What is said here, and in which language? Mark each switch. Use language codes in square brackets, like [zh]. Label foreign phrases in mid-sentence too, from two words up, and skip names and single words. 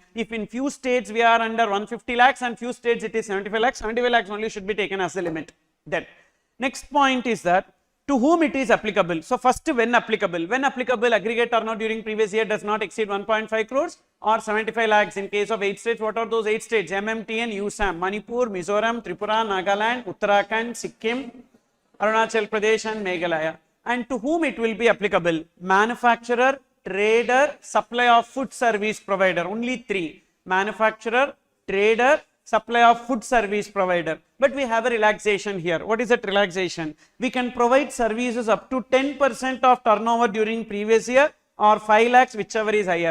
[en] If in few states we are under 150 lakhs and few states it is 75 lakhs, 75 lakhs only should be taken as the limit. Then next point is that to whom it is applicable. So first, when applicable? When applicable, aggregate turnover during previous year does not exceed 1.5 crores or 75 lakhs in case of 8 states. What are those 8 states? MMTN, USAM, Manipur, Mizoram, Tripura, Nagaland, Uttarakhand, Sikkim, Arunachal Pradesh and Meghalaya. And to whom it will be applicable? Manufacturer, trader, supplier of food service provider. Only 3. Manufacturer, trader, supply of food service provider. But we have a relaxation here. What is that relaxation? We can provide services up to 10% of turnover during previous year or 5 lakhs, whichever is higher.